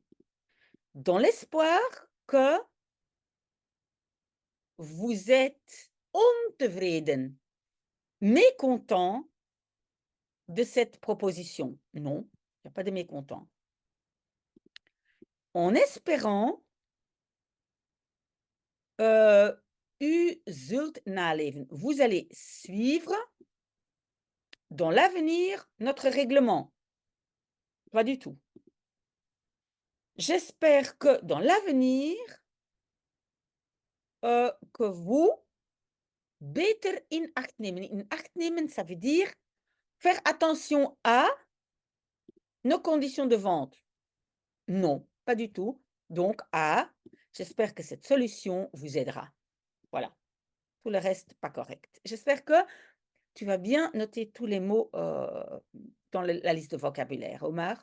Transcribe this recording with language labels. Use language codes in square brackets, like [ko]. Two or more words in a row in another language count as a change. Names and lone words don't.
[fr] Dans l'espoir que vous êtes ontevreden, mécontent de cette proposition. Non, il n'y a pas de mécontent. En espérant, [nl] u zult naleven. [fr] Vous allez suivre dans l'avenir notre règlement. Pas du tout. J'espère que dans l'avenir, que vous [nl] beter in acht nemen. In acht nemen, [fr] ça veut dire faire attention à nos conditions de vente. Non, pas du tout. Donc, A, j'espère que cette solution vous aidera. Voilà. Tout le reste, pas correct. J'espère que tu vas bien noter tous les mots dans la liste de vocabulaire, Omar.